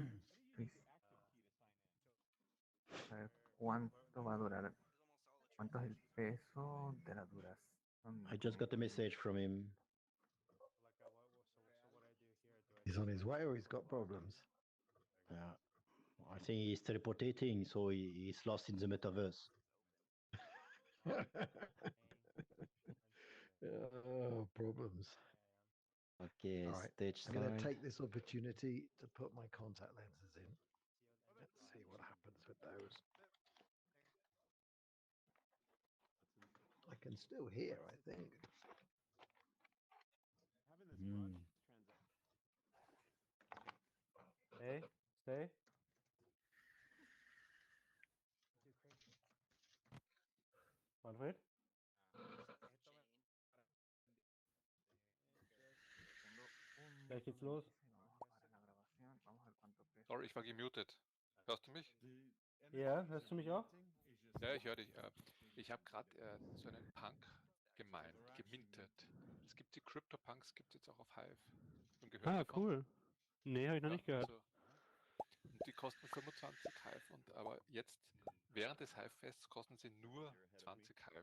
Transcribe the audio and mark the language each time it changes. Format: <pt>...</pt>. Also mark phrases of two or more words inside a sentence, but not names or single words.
<es>Estoy- A ver cuánto va a durar. ¿Cuánto es el peso de la duración?</es> <en>I just got a message from him. He's on his way or he's got problems. Yeah. I think he's teleportating, so he's lost in the metaverse. Oh, problems. Okay, All right. stage I'm going to signed. take this opportunity to put my contact lenses in. Let's see what happens with those. I can still hear, I think. Stay. Manfred?</en> <de>Gleich geht's los.</de> <es>Para la grabación. Vamos a ver cuánto peso.</es> <de>Sorry, ich war gemutet. Hörst du mich? Ja, hörst du mich auch? Ja, ich höre dich. Ich habe gerade so einen Punk gemintet. Es gibt die CryptoPunks, gibt es jetzt auch auf Hive. Schon gehört Ah, davon? cool. Nee, habe ich noch Ja, nicht gehört. also, und die kosten 25 Hive, aber jetzt während des HiveFests kosten sie nur 20 Hive.</de>